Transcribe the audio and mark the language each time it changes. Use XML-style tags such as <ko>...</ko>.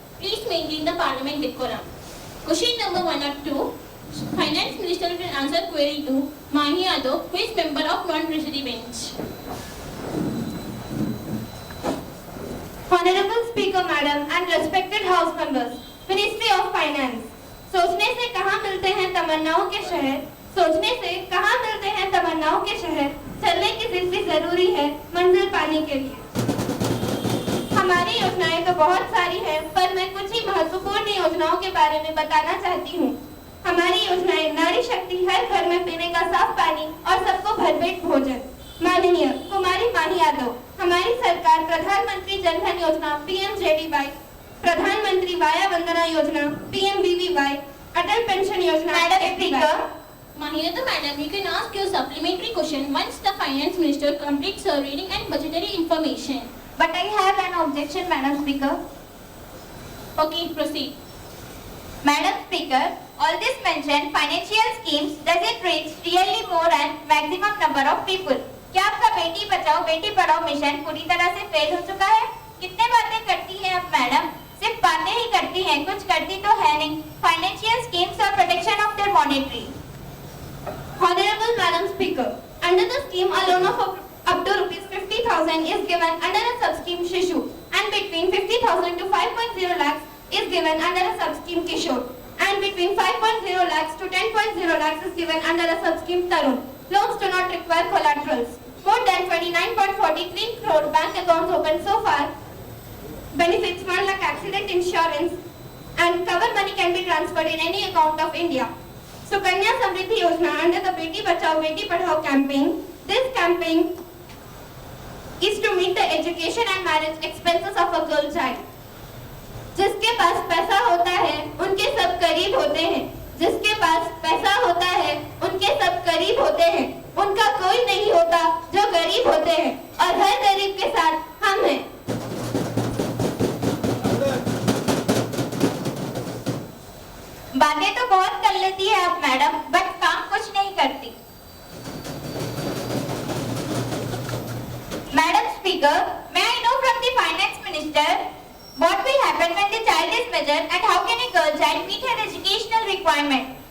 <en>Please maintain the Parliament decorum. Question number 1 or 2. Finance Minister will answer query 2. Mahi Yadav, who is member of non-treasury bench. Honorable Speaker Madam and respected House members, Ministry of Finance.</en> <hi>सोचने से कहाँ मिलते हैं तमन्नाओं के शहर, सोचने से कहाँ मिलते हैं तमन्नाओं के शहर, चलने की जिंदगी जरूरी है मंजिल पाने के लिए। हमारी योजनाएं तो बहुत सारी हैं, पर मैं कुछ ही महत्वपूर्ण योजनाओं के बारे में बताना चाहती हूँ। हमारी योजनाएं नारी शक्ति, हर घर में पीने का साफ पानी और सबको भरपेट भोजन। माननीय कुमारी माही यादव, हमारी सरकार प्रधानमंत्री जन धन योजना PMJDY, प्रधानमंत्री वाया वंदना योजना PMVVY, अटल पेंशन योजना।</hi> <en>Madam Speaker, Mahi Yadav, Madam, you can ask your supplementary question once the Finance Minister completes her reading and budgetary information. but I have an objection, Madam Speaker. Okay, proceed. Madam Speaker, all this mentioned financial schemes doesn't reach really more and maximum number of people.</en> <hi>क्या आपका Beti Bachao Beti Padhao mission पूरी तरह से fail हो चुका है? कितने बातें करती हैं आप मैडम? सिर्फ बातें ही करती हैं, कुछ करती तो है नहीं।</hi> <en>Financial schemes or protection of their monetary. Honorable Madam Speaker, under the scheme a loan of up to ₹50,000 is given under a sub-scheme Shishu and between 50,000 to 5.0 lakhs is given under a sub-scheme Kishore and between 5.0 lakhs to 10.0 lakhs is given under a sub-scheme Tarun. Loans do not require collaterals. More than 29.43 crore bank accounts opened so far. Benefits 1 lakh accident insurance and cover money can be transferred in any account of India. Sukanya Samriddhi Yojana under the Beti Bachao Beti Padhao campaign. This campaign is to meet the education and marriage expenses of a girl child.</en> <hi>जिसके पास पैसा होता है उनके सब करीब होते हैं, जिसके पास पैसा होता है उनके सब करीब होते हैं, उनका कोई नहीं होता जो गरीब होते हैं और हर गरीब के साथ हम हैं। बातें तो बहुत कर लेती है आप मैडम, बट काम कुछ नहीं करती।</hi> <en>Madam Speaker, may I know from the Finance Minister what will happen when the child is measured and how can a girl child meet her educational requirement?</en>